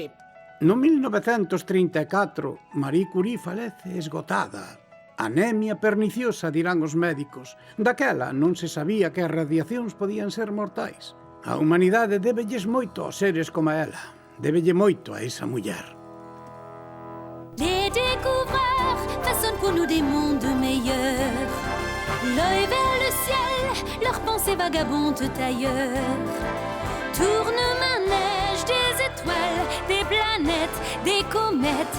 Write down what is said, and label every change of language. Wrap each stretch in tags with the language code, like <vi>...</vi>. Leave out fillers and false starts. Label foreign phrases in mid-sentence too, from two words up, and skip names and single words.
<gl>No 1934, Marie Curie falece esgotada. Anemia perniciosa, dirán os médicos. Daquela non se sabía que as radiacións podían ser mortais. A humanidade débelles moito aos seres como ela. Débelle moito a esa muller.</gl> <fr>Les découvreurs façonnent pour nous des mondes meilleurs. L'œil vers le ciel, leurs pensées vagabondent ailleurs. Tourne-manège des étoiles, des planètes, des comètes.</fr>